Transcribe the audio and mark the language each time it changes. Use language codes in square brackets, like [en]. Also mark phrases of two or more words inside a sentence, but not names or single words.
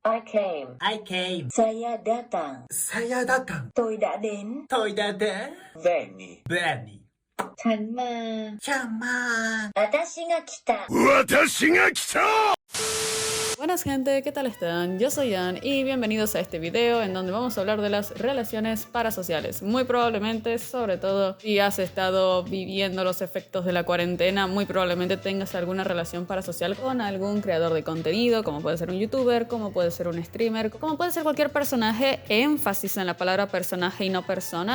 [en] I came. I came. [id] Saya datang. Saya datang. [vi] Tôi đã đến. Tôi đã đến. [la] Veni. Benny. [th] ฉันมา [ja] 私が来た [es] Buenas gente, ¿qué tal están? Yo soy Ann y bienvenidos a este video en donde vamos a hablar de las relaciones parasociales. Muy probablemente, sobre todo si has estado viviendo los efectos de la cuarentena, muy probablemente tengas alguna relación parasocial con algún creador de contenido, como puede ser un youtuber, como puede ser un streamer, como puede ser cualquier personaje, énfasis en la palabra personaje y no persona.